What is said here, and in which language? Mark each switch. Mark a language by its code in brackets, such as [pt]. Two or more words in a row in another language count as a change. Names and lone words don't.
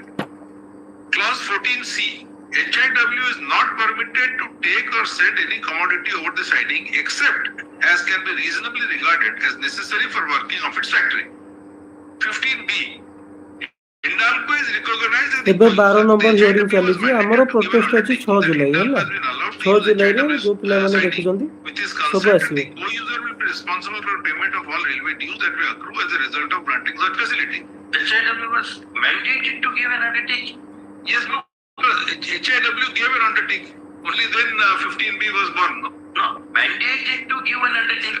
[en] Clause 14C. HIW is not permitted to take or send any commodity over the siding except as can be reasonably regarded as necessary for working of its factory. 15B. Hindalco is recognized as the [or] ଏବେ 12 [en] number hearing HIW was [or] ଚାଲିଛି। ଆମର [en] mandated to give [or] ପ୍ରୋଟେଷ୍ଟ [en] an [or] ଅଛି [en] undertaking [or] 6 [en] that [or] ଜୁଲାଇ [en] Hindalco [or] ହେଲା। [en] has been allowed to [or] 6 [en] use the [or] ଜୁଲାଇରେ [en] HIW [or] ଯୋଉ ପିଲାମାନେ [en] siding [or] ଦେଖୁଛନ୍ତି [en] with his [or] ସବୁ [en] consent. [or] ଆସିବେ। [en] The co-user will be responsible for payment of all railway dues that may accrue as a result of granting such facility. HIW was mandated to give an undertaking. Yes, no. HIW gave an undertaking. Only then 15B was born. No? No, mandated to give an undertaking.